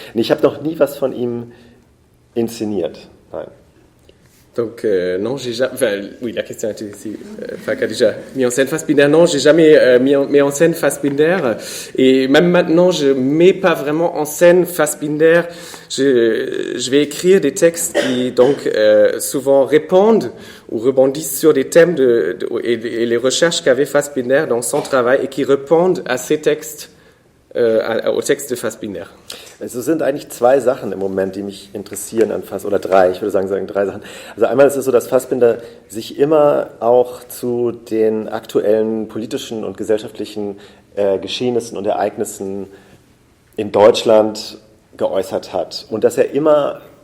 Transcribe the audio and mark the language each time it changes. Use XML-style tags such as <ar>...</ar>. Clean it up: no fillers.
<de>Ich habe noch nie was von ihm inszeniert. Nein.</de> <fr>Donc non, j'ai jamais. Enfin, oui, la question était si Falk a déjà mis en scène Fassbinder. Non, j'ai jamais mis en scène Fassbinder. Et même maintenant, je mets pas vraiment en scène Fassbinder. Je vais écrire des textes qui donc souvent répondent ou rebondissent sur des thèmes et les recherches qu'avait Fassbinder dans son travail et qui répondent à ces textes. Au Text de Fassbinder.</fr> <de>Es sind eigentlich zwei Sachen im Moment, die mich interessieren an oder drei, ich würde sagen drei Sachen. Also einmal ist es so, dass Fassbinder sich immer auch zu den aktuellen politischen und gesellschaftlichen Geschehnissen und Ereignissen in Deutschland geäußert hat und dass er immer</de>